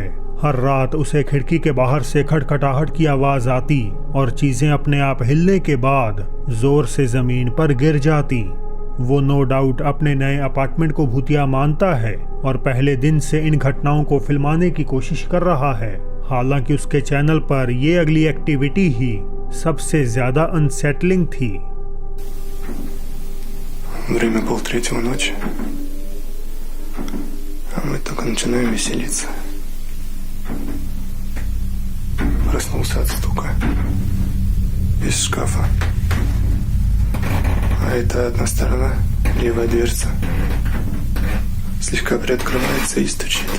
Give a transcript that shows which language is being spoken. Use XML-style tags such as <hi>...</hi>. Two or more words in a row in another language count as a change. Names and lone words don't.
<hi>हर रात उसे खिड़की के बाहर से खटखटाहट की आवाज आती और चीजें अपने आप हिलने के बाद जोर से जमीन पर गिर जाती। वो</hi> <en>no doubt</en> <hi>अपने नए अपार्टमेंट को भूतिया मानता है और पहले दिन से इन घटनाओं को फिल्माने की कोशिश कर रहा है। हालांकि उसके चैनल पर ये अगली एक्टिविटी ही सबसे ज्यादा अनसेटलिंग थी।</hi> <ru>Время 2:30 ночи, а мы только начинаем веселиться. Проснулся от стука из шкафа. А это одна сторона, левая дверца, слегка приоткрывается и стучит.</ru>